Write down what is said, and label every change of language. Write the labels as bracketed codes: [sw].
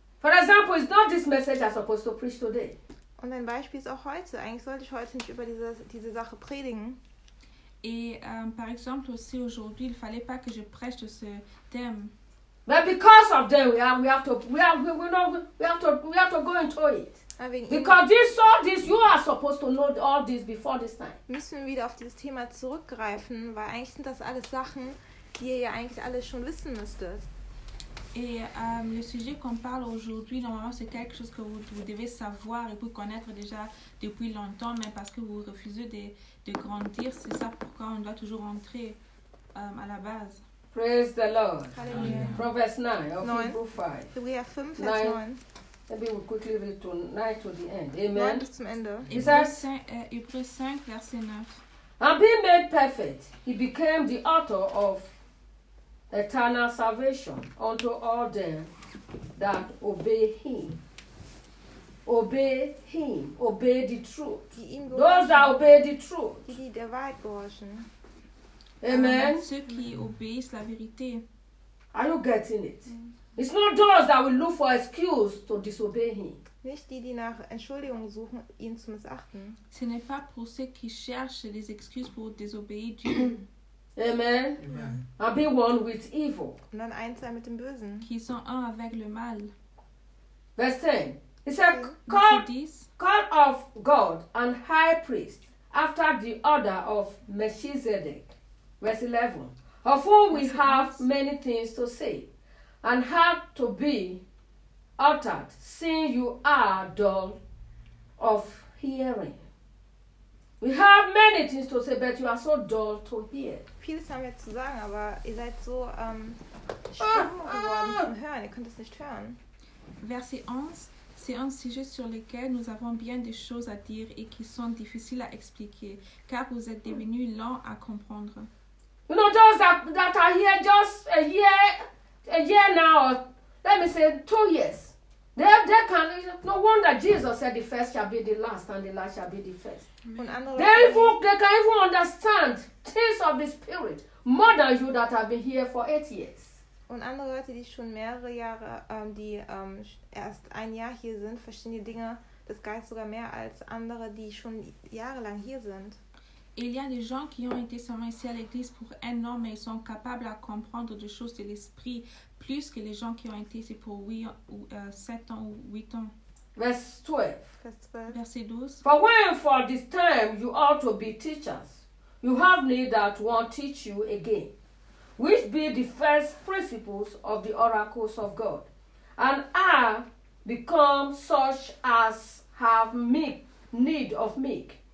[en] For example, it's not this message I'm supposed to preach today. [de] Und ein Beispiel ist auch heute. Eigentlich sollte ich heute nicht über diese Sache predigen. [fr] Et par exemple aussi aujourd'hui, il fallait pas que je prêche ce thème. [en] But because of them, we have to go into it. Because this saw this, you are supposed to know all this before this time. [de] Müssen wir wieder auf dieses Thema zurückgreifen, weil eigentlich sind das alles Sachen, die ihr ja eigentlich alles schon wissen müsstet. [fr] Et le sujet qu'on parle aujourd'hui, normalement, c'est quelque chose que vous devez savoir et vous connaître déjà depuis longtemps, mais parce que vous refusez de grandir, c'est ça pourquoi on doit toujours rentrer à la base. [en] Praise the Lord. Hallelujah. Proverbs 9 of Hebrew 5. We have 5, verse 9. Maybe we'll quickly read to 9 to the end. Amen. Hebrews 5, verse 9. And being made perfect, he became the author of eternal salvation unto all them that obey him. Obey him. Obey the truth. Those that obey the truth. [de] Die der Wahrheit gehorchen. Amen. [fr] Ceux qui obéissent la vérité. [en] Are you getting it? It's not those that will look for excuse to disobey him. [de] Nicht die, die nach Entschuldigung suchen, ihn zu missachten. [fr] Ce n'est pas pour ceux qui cherchent les excuses pour désobéir Dieu. [en] Amen. And be one with evil. [de] Und dann eins sein mit dem Bösen. [fr] Qui sont un avec le mal. [en] Verse 10. It says, call of God and high priest after the order of Melchizedek. Verse 11, of whom we have many things to say and have to be uttered, seeing you are dull of hearing. We have many things to say, but you are so dull to hear. [de] Vieles haben wir zu sagen, aber ihr seid so stumm geworden zum Hören, ihr könnt es nicht hören. [fr] Verse 11, c'est un sujet sur lequel nous avons bien des choses à dire et qui sont difficiles à expliquer, car vous êtes devenus lents à comprendre. [en] You know, those that are here just a year now, let me say 2 years. They can, no wonder Jesus said the first shall be the last and the last shall be the first. They can even understand things of the Spirit more than you that have been here for 8 years. [de] Und andere Leute, die schon mehrere Jahre, die erst ein Jahr hier sind, verstehen die Dinge des Geistes sogar mehr als andere, die schon jahrelang hier sind. [fr] Il y a des gens qui ont été seulement ici à l'église pour un an, mais ils sont capables à comprendre des choses de l'esprit plus que les gens qui ont été ici pour 7 ans ou 8 ans. [en] Verse 12. For when for this time you ought to be teachers, you have need that one teach you again, which be the first principles of the oracles of God, and are become such as have need of meek.